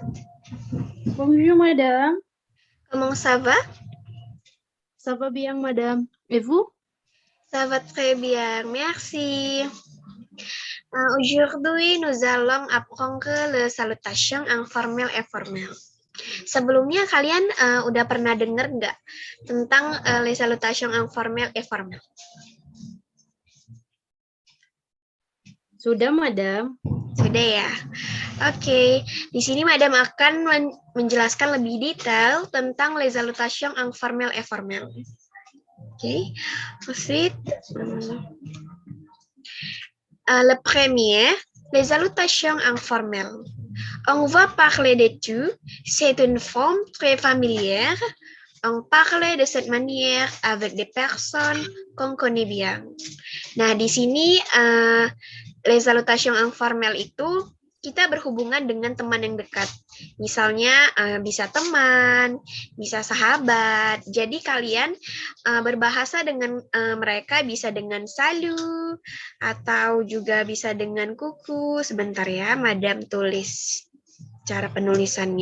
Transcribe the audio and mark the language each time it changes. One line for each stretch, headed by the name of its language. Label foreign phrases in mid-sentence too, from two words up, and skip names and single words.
French: Bonjour madame, Comment ça va? ça va bien madame. Et vous? Ça va très bien, merci. Aujourd'hui, nous allons apprendre le salutation informel et formel.
Indonesian: Sebelumnya kalian udah pernah dengar nggak tentang
French: les salutations informel et formel?
Indonesian: Sudah madame. Sudah ya. Oke, di sini Madam akan menjelaskan lebih detail tentang
French: les salutations informel et formel. Oke, ensuite, le premier, les salutations informelles. On va parler de tu, c'est une forme très familière. On parle de cette manière avec des personnes qu'on connaît bien.
Indonesian: Nah, di sini
French: les salutations informelles
Indonesian: itu kita berhubungan dengan teman yang dekat. Misalnya bisa teman, bisa sahabat. Jadi kalian berbahasa dengan mereka bisa dengan salut atau juga bisa dengan kuku. Sebentar ya, Madam tulis cara penulisannya.